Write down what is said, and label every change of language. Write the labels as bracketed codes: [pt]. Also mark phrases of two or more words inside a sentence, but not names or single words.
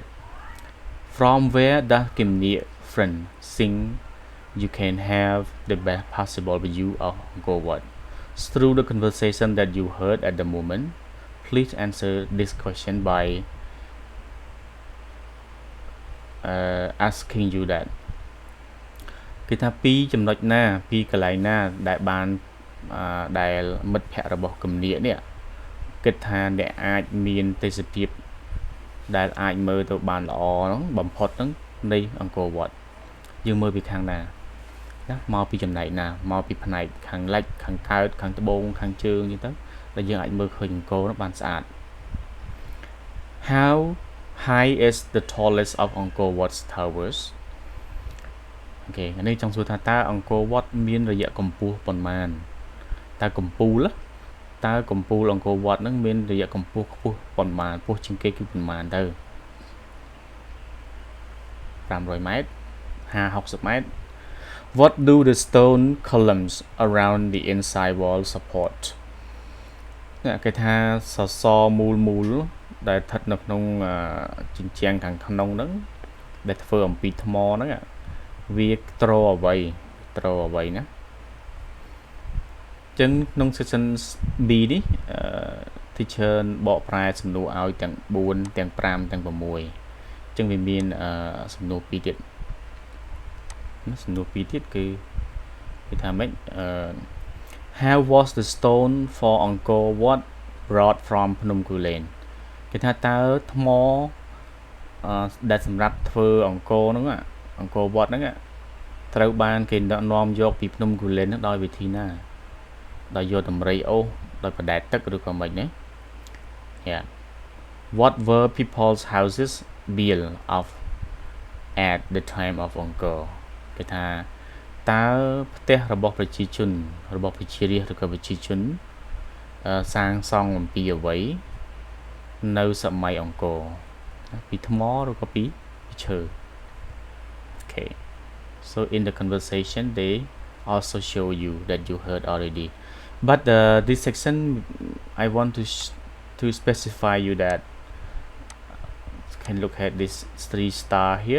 [en] From where does Kim Nia friend sing you can have the best possible view of Angkor Wat? Through the conversation that you heard at the moment, please answer this question by asking you that [km] គេថាពីចំណុចណាពី កន្លែងណាដែលបានដែលមិត្តភ័ក្តិរបស់គំនាកនេះគិតថាអ្នកអាចមានទេសភាពដែលអាចមើលទៅបានល្អហ្នឹងបំផុតហ្នឹងនៃអង្គរវត្តយើងមើលពីខាងណាមកពីចំណែកណាមកពីផ្នែកខាងលិចខាងកើតខាងត្បូងខាងជើងអញ្ចឹងទៅដែលយើងអាចមើលឃើញអង្គរហ្នឹងបានស្អាត [en] How high is the tallest of Angkor Wat's towers? [km] Okay, នេះចង់សួរថាតើអង្គរវត្តមានរយៈកម្ពស់ប៉ុន្មានតើកម្ពូលអង្គរវត្តហ្នឹងមានរយៈកម្ពស់ខ្ពស់ប៉ុន្មានខ្ពស់ជាងគេគឺប៉ុន្មានទៅ500 ម៉ែត្រ50-60 ម៉ែត្រ [en] What do the stone columns around the inside wall support? [km] គេថាសសរមូលដែលស្ថិតនៅក្នុងជញ្ជាំងខាងក្នុងហ្នឹងដែលធ្វើអំពីថ្មហ្នឹងវាត្រអ្វីណា ចឹងក្នុង section B នេះteacher បកប្រែសំណួរឲ្យទាំង4ទាំង5ទាំង6ចឹងវាមានសំណួរ2ទៀតគឺគេថាម៉េច [en] How was the stone for Angkor Wat brought from Phnom Kulen? [km] គេថាតើថ្មដែលសម្រាប់ធ្វើអង្គរហ្នឹងអង្គរវត្តហ្នឹងត្រូវបានគេនាំយកពីភ្នំគូលែនហ្នឹងដោយវិធីណាដោយយកតម្រៃអូសដោយបដែតទឹកឬក៏មិនណា Yeah. [en] What were people's houses built of at the time of Angkor? [km] គេថាតើផ្ទះរបស់ប្រជាជនរបស់ប្រជារាស្ត្រឬក៏ប្រជាជនសាងសង់អំពីអ្វីនៅសម័យអង្គរពីថ្មឬក៏ពីឈើ [en] Okay, so in the conversation they also show you that you heard already, but this section I want to specify you that can look at this 3 star here.